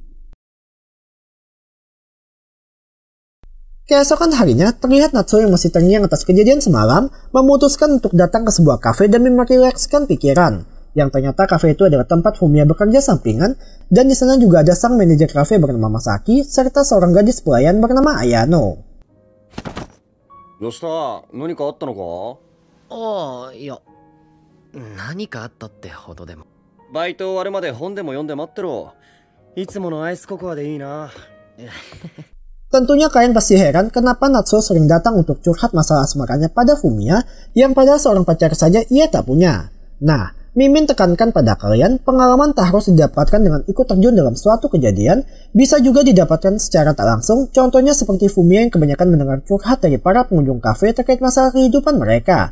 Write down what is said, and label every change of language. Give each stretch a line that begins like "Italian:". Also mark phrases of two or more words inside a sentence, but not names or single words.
Indonesian: Keesokan harinya, terlihat Natsuo yang masih terngiang atas kejadian semalam memutuskan untuk datang ke sebuah kafe demi merilekskan pikiran. Yang ternyata kafe itu adalah tempat Fumiya bekerja sampingan, dan di sana juga ada sang manajer kafe bernama Masaki serta seorang gadis pelayan bernama Ayano.
Japanese: どうした？何かあったのか？ああ、いや、何かあったってほどでも。バイト終わるまで本でも読んで待ってろ。いつものアイスココアでいいな。
Indonesian: Tentunya kalian pasti heran kenapa Natsuo sering datang untuk curhat masalah asmaranya pada Fumiya yang padahal seorang pacar saja ia tak punya. Nah, Mimin tekankan pada kalian pengalaman tak harus didapatkan dengan ikut terjun dalam suatu kejadian, bisa juga didapatkan secara tak langsung, contohnya seperti Fumiya yang kebanyakan mendengar curhat dari para pengunjung kafe terkait masalah kehidupan mereka.